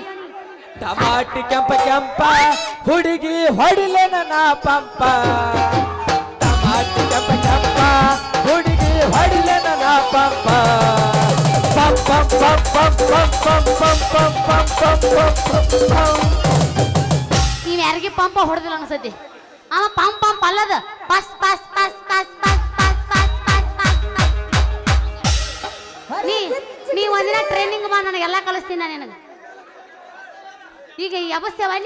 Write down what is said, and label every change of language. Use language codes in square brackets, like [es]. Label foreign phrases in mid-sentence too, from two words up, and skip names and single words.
[kn] ಟಮಾಟಿ ಕೆಂಪ ಕೆಂಪ ಹುಡುಗಿ ಹೊಡಿಲೇನ ನಾ ಪಂಪ, ಟಮಾಟಿ ಕೆಂಪ ಕೆಂಪ ಹುಡುಗಿ ಹೊಡಿಲೇನ ನಾ ಪಂಪ, ಪಂ ಪಂ ಪಂ ಪಂ ಪಂ ಪಂ ಪಂ ಪಂ ಪಂ ಪಂ ಪಂ ಪಂ. ನೀವ್ ಯಾರಿಗೆ ಪಂಪ ಹೊಡೆದಿಲ್ಲ ಅನ್ಸತಿ. ಅವ ಪಂಪ್ ಪಂಪ್ ಅಲ್ಲದ ಪಸ್ ಪಸ್ ಪಸ್ ಪಸ್ ಪಸ್ ಪಸ್ ಪಸ್ ಪಸ್ ಪಸ್ ಪಸ್. ನೀ ನೀ ಒಂದಿನ ಟ್ರೈನಿಂಗ್ ಬಾ, ನನಗೆಲ್ಲ ಕಲಿಸ್ತೀನಿ ನಾನು ನಿನಗೆ. ಈಗ ಯಬಸ್ಯವ ಅಲ್ಲ,